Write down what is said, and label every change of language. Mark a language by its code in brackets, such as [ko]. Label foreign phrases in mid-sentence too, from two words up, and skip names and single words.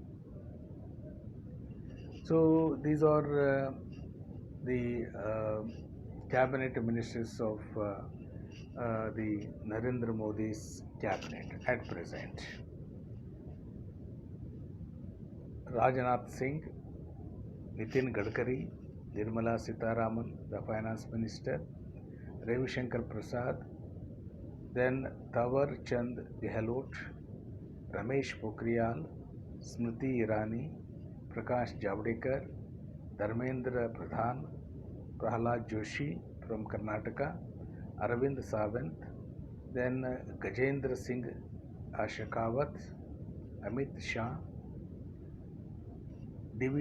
[en] So these are the cabinet ministers of the Narendra Modi's cabinet at present. Rajnath Singh, Nitin Gadkari, Nirmala Sitharaman, the finance minister, Ravi Shankar Prasad, then Thawar Chand Gehlot, Ramesh Pokhriyal, Smriti Irani, Prakash Javadekar, Dharmendra Pradhan, Prahlad Joshi from Karnataka, Arvind Sawant, then Gajendra Singh Shekhawat, Amit Shah, D.V.